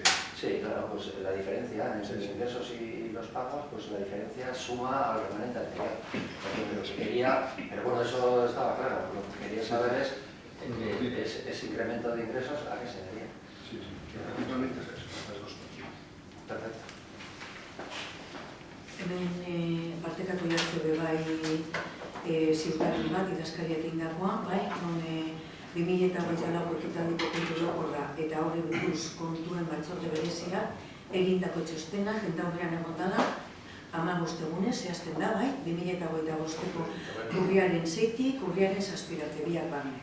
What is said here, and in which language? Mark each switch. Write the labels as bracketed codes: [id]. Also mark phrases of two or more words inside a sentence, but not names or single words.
[es] Sí, claro, pues la diferencia entre los ingresos y los pagos, pues la diferencia suma al remanente anterior. Pero bueno, eso estaba claro, lo que quería saber es ese incremento de ingresos a qué se debía. Sí, principalmente es eso, las dos cosas. Perfecto. [eu] Hemen partekatu jartze bai ziurtagiri bat idazkariak indakoa, bai, non 2024 ekitaldiko kontu orokorra eta horri buruz kontuen batzorde berezia egindako txostena jendaurrean egon dela 15 egunez zehazten da, bai, 2025ko urriaren 6-tik urriaren 7 biak barne.